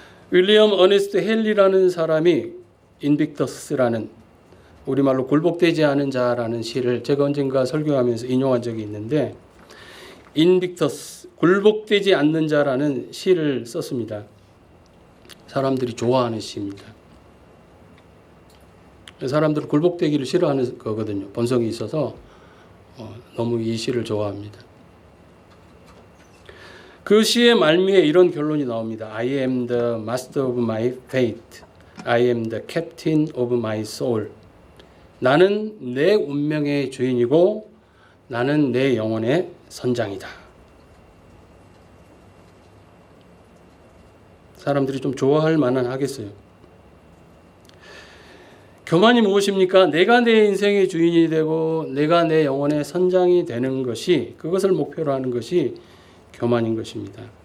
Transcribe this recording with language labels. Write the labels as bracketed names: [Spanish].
[Korean] 윌리엄 어네스트 헨리라는 사람이 인빅터스라는 우리말로 굴복되지 않은 자라는 시를 제가 언젠가 설교하면서 인용한 적이 있는데 인빅터스, 굴복되지 않는 자라는 시를 썼습니다. 사람들이 좋아하는 시입니다. 사람들은 굴복되기를 싫어하는 거거든요. 본성이 있어서 너무 이 시를 좋아합니다. 그 시의 말미에 이런 결론이 나옵니다. [English] I am the master of my fate. I am the captain of my soul. [Korean] 나는 내 운명의 주인이고 나는 내 영혼의 선장이다. 사람들이 좀 좋아할 만한 하겠어요. 교만이 무엇입니까? 내가 내 인생의 주인이 되고 내가 내 영혼의 선장이 되는 것이 그것을 목표로 하는 것이 교만인 것입니다.